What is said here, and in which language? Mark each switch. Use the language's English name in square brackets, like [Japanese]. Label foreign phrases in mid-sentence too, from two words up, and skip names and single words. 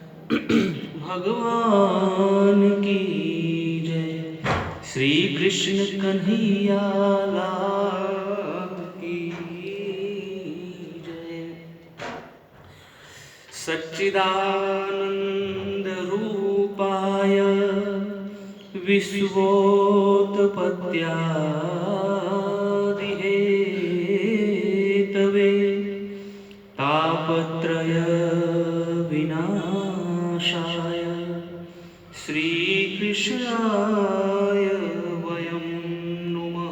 [Hindi] भगवान की जय। श्री कृष्ण कन्हैया लाल की जय। [Sanskrit] सच्चिदानंद रूपाय विश्वोत्पत्त्यादिहेतवे तापत्रय विनाशाय श्रीकृष्णाय वयं नुमः।